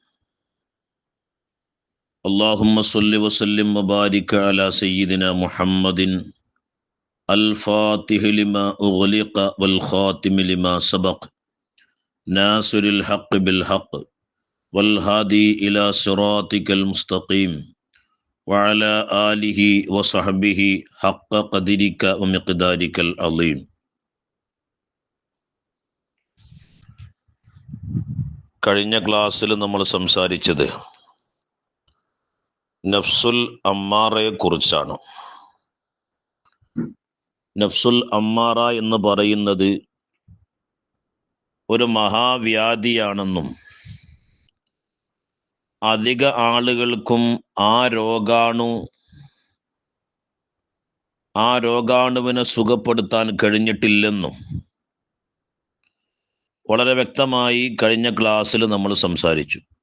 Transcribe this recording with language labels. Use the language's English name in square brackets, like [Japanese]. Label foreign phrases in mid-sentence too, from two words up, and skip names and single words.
[Arabic] اللهم صل وسلم وبارك على سيدنا محمد الفاتح لما أغلق والخاتم لما سبق ناصر الحق بالحق والهادي إلى صراطك المستقيم وعلى آله وصحبه حق قدرك ومقدارك العظيم. [Malayalam] കഴിഞ്ഞ ക്ലാസ്സിൽ നമ്മൾ സംസാരിച്ചത് [Arabic] النفس الأمارة [Malayalam] കുറിച്ചാണ്. [Arabic] النفس الأمارة [Malayalam] എന്ന് പറയുന്നത് ഒരു മഹാവ്യാധിയാണെന്നും അധിക ആളുകൾക്കും ആ രോഗാണുവിനെ സുഖപ്പെടുത്താൻ കഴിഞ്ഞിട്ടില്ലെന്നും വളരെ വ്യക്തമായി കഴിഞ്ഞ ക്ലാസ്സിൽ നമ്മൾ സംസാരിച്ചു.